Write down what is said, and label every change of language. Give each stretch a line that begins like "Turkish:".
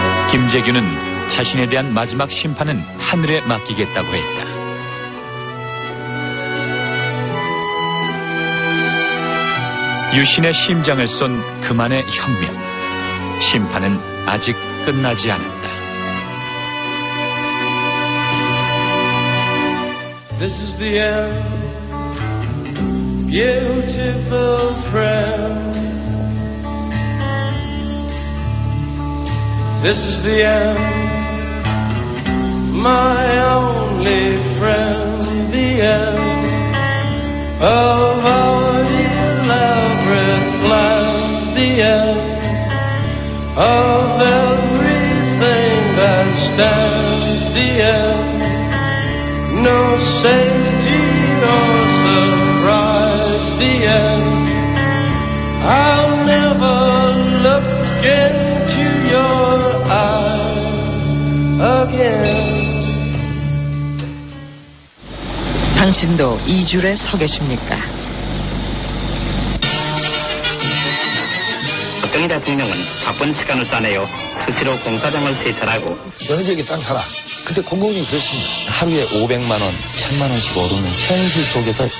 Korean: 김재규는 자신에 대한 마지막 심판은 하늘에 맡기겠다고 했다. 유신의 심장을 쏜 그만의 혁명. 심판은 아직 끝나지 않았다.
English: This is the end, beautiful friend. This is the end, my only friend, the end of our elaborate plans, the end of everything that stands, the end, no safety or surprise, the end, I'll never look into your again.
Korean: 당신도 이 줄에 서 계십니까? 박정희 대통령은 바쁜 시간을 짜내어 스스로 공사장을 세차하고 어느 지역에 땅 사라. 그때 공공이 그랬습니다. 하루에 500만 원, 1000만 원씩 오르는 현실 속에서